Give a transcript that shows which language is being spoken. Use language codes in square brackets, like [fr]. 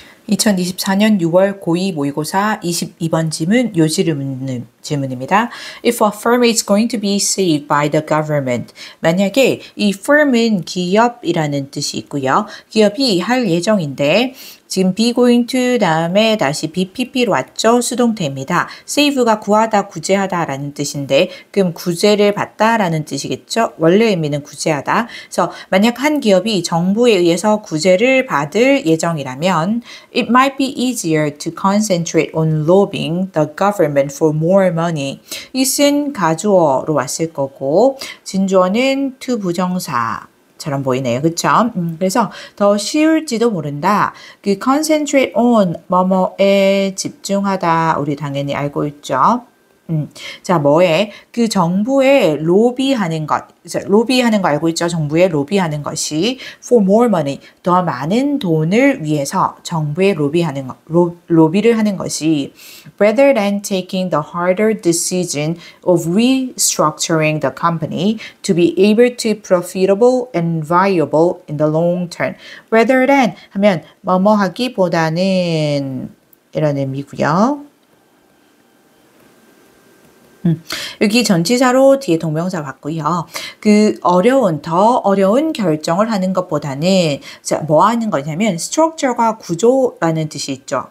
[ko] 2024년 6월 고2 모의고사 22번 지문 질문입니다. [en] If a firm is going to be saved by the government. [ko] 만약에 이 firm은 기업이라는 뜻이 있고요. 기업이 할 예정인데 지금 be going to 다음에 다시 BPP로 왔죠. 수동태입니다. save가 구하다, 구제하다 라는 뜻인데 그럼 구제를 받다 라는 뜻이겠죠. 원래 의미는 구제하다. 그래서 만약 한 기업이 정부에 의해서 구제를 받을 예정이라면 [en] It might be easier to concentrate on lobbying the government for more money. [ko] 이은 가주어로 왔을 거고 진주어는 to 부정사 처럼 보이네요. 그쵸? 그래서 더 쉬울지도 모른다. 그 concentrate on 뭐뭐에 집중하다 우리 당연히 알고 있죠. 자, 뭐에? 그 정부에 로비하는 것. 로비하는 거 알고 있죠? 정부에 로비하는 것이 [en] for more money. [ko] 더 많은 돈을 위해서 정부에 로비하는 것. 로비를 하는 것이 [en] rather than taking the harder decision of restructuring the company to be able to profitable and viable in the long term. [ko] rather than 하면 뭐뭐 하기보다는 이런 의미고요. 여기 전치사로 뒤에 동명사 봤고요. 더 어려운 결정을 하는 것보다는 뭐 하는 거냐면 structure가 구조라는 뜻이 있죠.